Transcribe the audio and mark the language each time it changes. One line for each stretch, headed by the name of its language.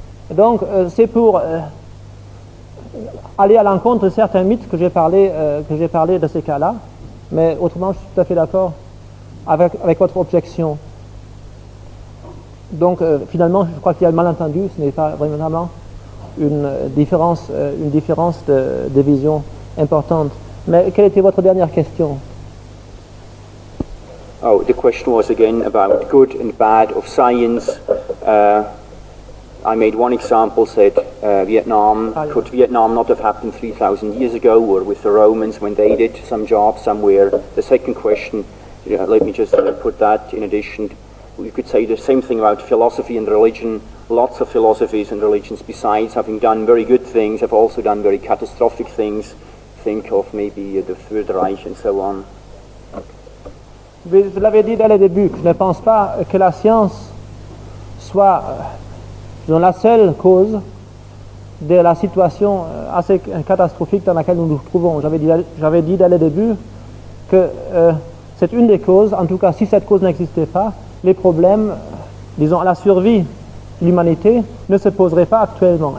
French: Donc, c'est pour aller à l'encontre de certains mythes que j'ai parlé de ces cas-là, mais autrement, je suis tout à fait d'accord avec votre objection. Donc, finalement, je crois qu'il y a un malentendu, ce n'est pas vraiment une différence de vision importante. Mais quelle était votre dernière question?
English: Oh, the question was again about good and bad of science. I made one example, said Vietnam, could Vietnam not have happened 3,000 years ago, or with the Romans when they did some job somewhere? The second question, let me just put that in addition. You could say the same thing about philosophy and religion. Lots of philosophies and religions, besides having done very good things, have also done very catastrophic things. Think of maybe the Third Reich and so on.
French: Je l'avais dit dès le début, que je ne pense pas que la science soit la seule cause de la situation assez catastrophique dans laquelle nous nous trouvons. J'avais dit dès le début que c'est une des causes, en tout cas si cette cause n'existait pas, les problèmes, disons, la survie de l'humanité ne se poserait pas actuellement.